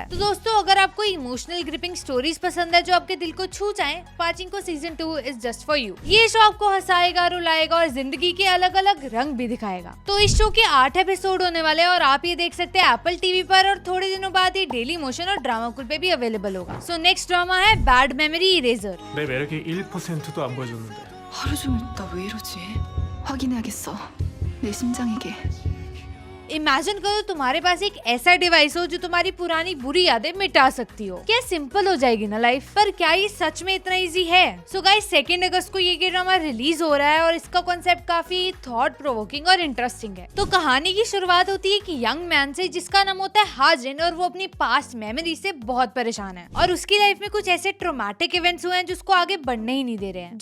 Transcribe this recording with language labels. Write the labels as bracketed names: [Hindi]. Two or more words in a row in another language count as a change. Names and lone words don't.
[Hindi] तो दोस्तों, अगर आपको [English] emotional gripping stories [Hindi] पसंद है जो आपके दिल को छू जाए, पाचिंको सीजन 2 [English] is just for you. [Hindi] ये शो आपको हंसाएगा, रुलाएगा और जिंदगी के अलग अलग रंग भी दिखाएगा। तो इस शो के 8 एपिसोड होने वाले हैं और आप ये देख सकते हैं एप्पल टीवी पर, और थोड़े दिनों बाद ये डेली मोशन और ड्रामा कुल पे भी अवेलेबल होगा। [English] so next drama [Hindi] है बैड मेमोरी इरेजर। [Korean] 내 매력이 1%도 안 보여줬는데. 하루 종일 나 왜 이러지? 확인해야겠어. 내 심장에게. [Hindi] इमेजिन करो तुम्हारे पास एक ऐसा डिवाइस हो जो तुम्हारी पुरानी बुरी यादें मिटा सकती हो। क्या सिंपल हो जाएगी ना लाइफ। पर क्या ये सच में इतना इजी है? [English] so guys, [Hindi] 2 अगस्त को ये ड्रामा रिलीज हो रहा है और इसका कॉन्सेप्ट काफी [English] thought provoking [Hindi] और इंटरेस्टिंग है। तो कहानी की शुरुआत होती है कि [English] young man [Hindi] से जिसका नाम होता है हाजिन, और वो अपनी [English] past memory [Hindi] से बहुत परेशान है और उसकी लाइफ में कुछ ऐसे [English] traumatic events [Hindi] हुए हैं जो उसको आगे बढ़ने ही नहीं दे रहे हैं।